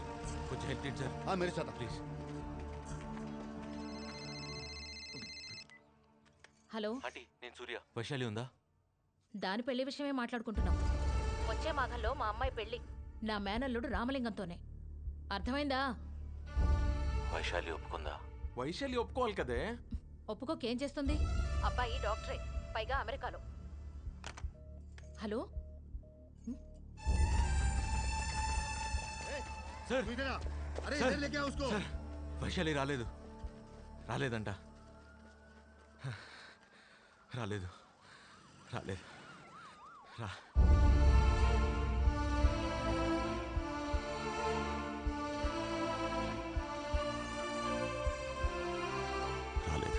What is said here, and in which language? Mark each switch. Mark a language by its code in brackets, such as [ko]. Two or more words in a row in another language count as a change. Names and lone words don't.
[te] కొంచెం హెల్ప్ చేయండి సార్. [hi] मेरे साथ [te] ప్లీజ్. హలో, ఆంటీ నేను సూర్య. వైశాలి ఉందా? దాని పెళ్లి విషయమే మాట్లాడుకుంటున్నాం. వచ్చే మాఘంలో మా అమ్మాయి పెళ్లి నా మేనల్లుడు రామలింగంతోనే. అర్థమైందా? వైశాలి ఒప్పుకుందా? వైశాలి ఒప్పుకోవాలి కదే. ఒప్పుకోకేం చేస్తుంది? అబ్బాయి డాక్టరే, పైగా అమెరికాలో. హలో సార్ [hi] अरे सर, इधर लेके आओ उसको. सर, [te] వైశాలి రాలేదు. రాలేదంట. రాలేదు. రాలేదు. రా. రాలేదు.